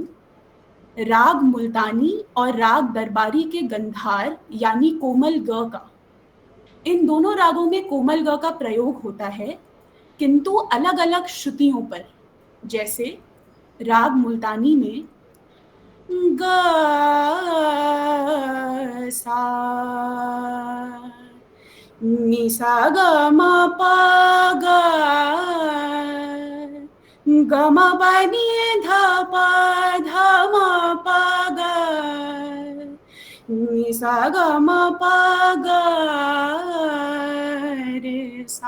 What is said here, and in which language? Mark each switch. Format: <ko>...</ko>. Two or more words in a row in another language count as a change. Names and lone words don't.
<hi>राग मुल्तानी और राग दरबारी के गंधार यानी कोमल ग का, इन दोनों रागों में कोमल ग का प्रयोग होता है, किंतु अलग अलग श्रुतियों पर। जैसे राग मुल्तानी में ग सा नि सा ग म प ग ग म प नि ध प ध म प ग नि सा ग म प ग रे सा।</hi>